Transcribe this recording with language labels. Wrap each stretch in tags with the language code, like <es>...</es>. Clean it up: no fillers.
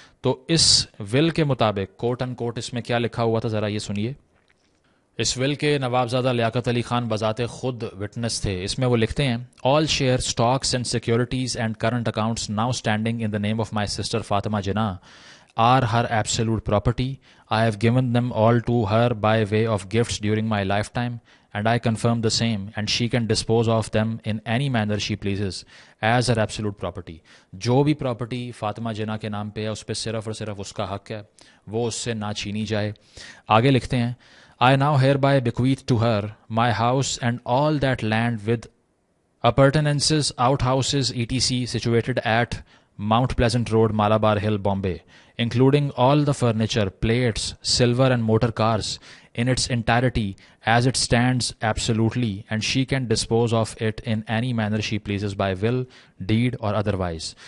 <ur>تو اس ول کے مطابق کوٹ ان کوٹ اس میں کیا لکھا ہوا تھا, ذرا یہ سنیے. اس ول کے نوابزادہ لیاقت علی خان بذات خود وٹنس تھے. اس میں وہ لکھتے ہیں,</ur> <en>All share stocks and securities and current accounts now standing in the name of my sister Fatima Jinnah are her absolute property. I have given them all to her by way of gifts during my lifetime, and I confirm the same, and she can dispose of them in any manner she pleases as her absolute property.</en> <ur>جو بھی property Fatima جناح کے نام پہ ہے اس پہ صرف اور صرف اس کا حق ہے, وہ اس سے نہ چھینی جائے. آگے لکھتے ہیں,</ur> <en>I now hereby bequeath to her my house and all that land with appurtenances, outhouses, etc. situated at Mount Pleasant Road, Malabar Hill, Bombay, including all the furniture, plates, silver and motor cars in its entirety as it stands absolutely, and she can dispose of it in any manner she pleases by will, deed or otherwise.</en>